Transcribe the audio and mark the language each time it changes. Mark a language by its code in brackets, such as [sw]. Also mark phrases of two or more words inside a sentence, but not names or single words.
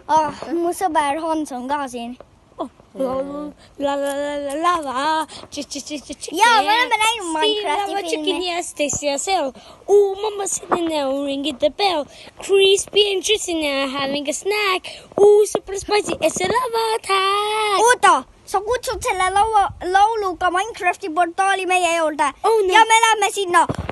[et] mu sõber Hans on ka siin. Lava. Jaa, me oleme näinud Minecrafti filmi. Ja seal. [en] Mama sitting there ringing the bell. Crispy and juicy now having a snack. Super spicy. It's a lava attack. [et] Oota, sa kutsud selle lauluga Minecrafti portaali meie juurde. [en] Oh, no. [et] Ja me läheme sinna.